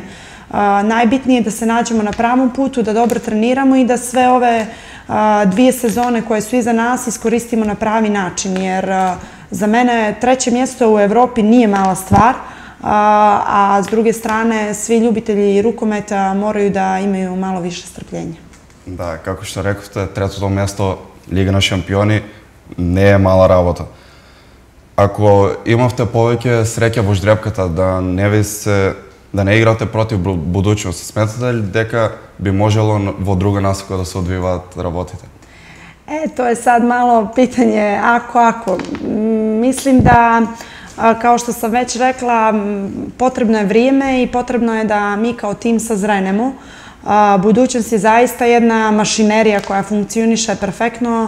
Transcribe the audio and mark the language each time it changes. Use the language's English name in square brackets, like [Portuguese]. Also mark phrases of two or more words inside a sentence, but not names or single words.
[Serbian] Najbitnije je da se nađemo na pravom putu, da dobro treniramo i da sve ove 2 sezone koje su iza nas iskoristimo na pravi način, jer za mene 3. mjesto u Evropi nije mala stvar, a s druge strane svi ljubitelji rukometa moraju da imaju malo više strpljenja. [Macedonian] Да, како што рековте, третото место Лига на шампиони не е мала работа. Ако имавте повеќе среќа во ждрепката да не играте против будуćност, сметате ли дека би можело во друга насока да се одвиваат работите? [Serbian] To je sad malo pitanje ako. Mislim da, kao što sam već rekla, potrebno je vrijeme i potrebno je da mi kao tim sazrenemo. Budućnost je zaista jedna mašinerija koja funkcioniše perfektno.